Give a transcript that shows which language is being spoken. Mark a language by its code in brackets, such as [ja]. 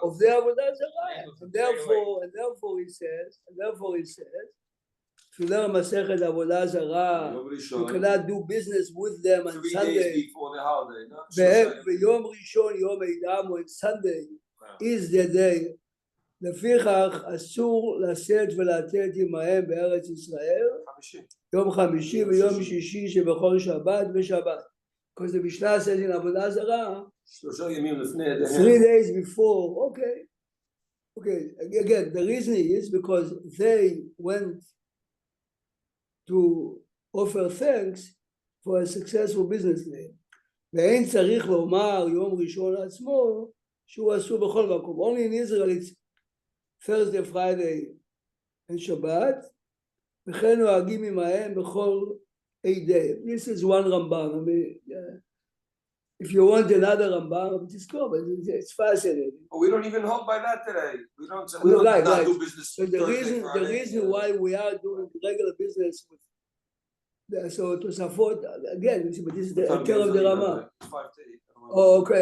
[en] Of the Avodah Zarah. And therefore he says, if you learn Masechet Avodah Zarah, you cannot do business with them on 3 Sunday. days before the holiday. Yom Rishon, Yom Eidam, on Sunday is the day. [he] לפיכך אסור לשאת ולתת עמהם בארץ ישראל יום חמישי ויום שישי שבכל שבת ושבת. [en] Because the Mishnah says in Avodah Zarah 3 days before. Okay, again the reason is because they went to offer thanks for a successful business day. [he] ואין צריך לומר יום ראשון עצמו שהוא אסור בכל מקום. [en] Only in Israel it's Thursday, Friday and Shabbat. [he] וכן נוהגים עמהם בכל [en] day. This is one Rambam. I mean, if you want another Rambam, just go, but it's fascinating. But we don't even hold by that today. We don't Right. do business. So the reason why we are doing regular business with so to support again, but this is the care of the Rama. Oh, okay.